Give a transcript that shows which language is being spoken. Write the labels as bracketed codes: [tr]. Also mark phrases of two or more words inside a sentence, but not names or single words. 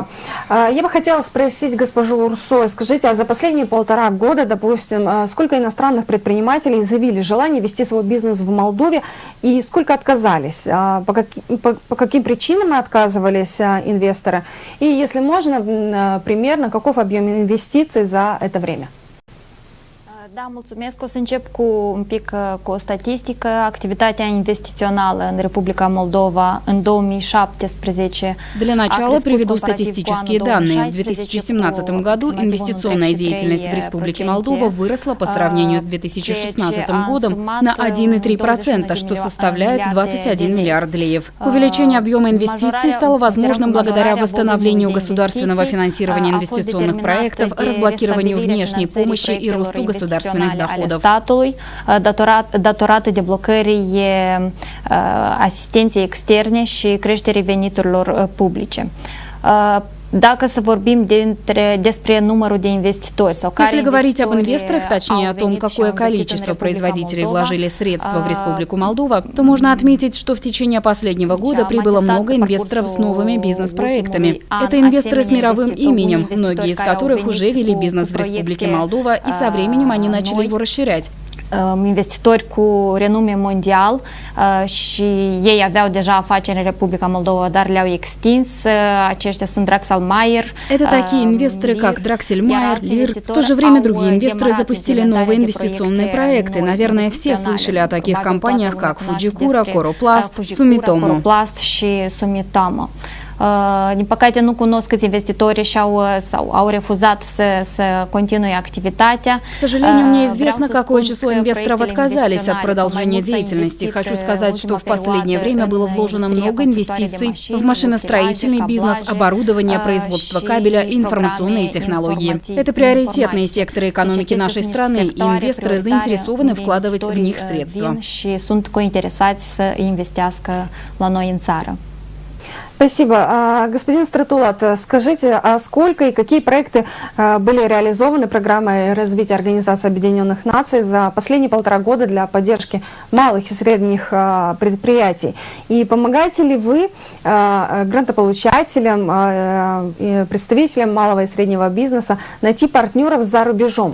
[ru] Я бы хотела спросить госпожу Урсо, скажите, а за последние 1,5 года, допустим, сколько иностранных предпринимателей заявили желание вести свой бизнес в Молдове и сколько отказались? По каким причинам отказывались инвесторы? И, если можно, примерно каков объем инвестиций за это время? [ro] Da, mulțumesc. O să încep un pic cu o statistică. Activitatea investițională în Republica Moldova în 2017. [ru] Для начала приведу статистические данные. В 2017 году инвестиционная деятельность в Республике Молдова выросла по сравнению с 2016 годом на 1,3%, что составляет 21 миллиард леев. Увеличение объема инвестиций стало возможным благодаря восстановлению государственного финансирования инвестиционных проектов, разблокированию внешней помощи и росту государственных доходов. [ro] Statului, datorată deblocării asistenței externe și creșterii veniturilor publice. Dacă să vorbim despre numărul de investitori sau care [ru] Если говорить об инвесторах, точнее о том, какое количество производителей вложили средства в Республику Молдова, то можно отметить, что в течение последнего года прибыло много инвесторов с новыми бизнес-проектами. Это инвесторы с мировым именем, многие из которых уже вели бизнес в Республике Молдова, и со временем они начали его расширять. [ro] Investitori cu renume mondial și ei aveau deja afaceri în Republica Moldova, dar le-au extins. Aceștia sunt Draxel Meyer. [ru] Это такие инвесторы, как Draxel Meyer, Lear. В то же время другие инвесторы запустили новые инвестиционные проекты. Наверное, все слышали о таких компаниях, как Fujikura, Coroplast, Sumitomo. [ro] Și Sumitomo. Din păcate nu cunosc câți investitori au refuzat să continue activitatea. [ru] К сожалению, мне известно, какое число инвесторов отказались от продолжения деятельности. Хочу сказать, что в последнее время было вложено много инвестиций в машиностроительный бизнес, оборудование, производство кабеля и информационные технологии. Это приоритетные секторы экономики нашей страны, и инвесторы заинтересованы вкладывать в них средства. [ro] Și sunt cointeresați să investească la noi în țară. [ru] Спасибо. Господин Стратулат, скажите, а сколько и какие проекты были реализованы программой развития Организации Объединенных Наций за последние 1,5 года для поддержки малых и средних предприятий? И помогаете ли вы грантополучателям, представителям малого и среднего бизнеса найти партнеров за рубежом?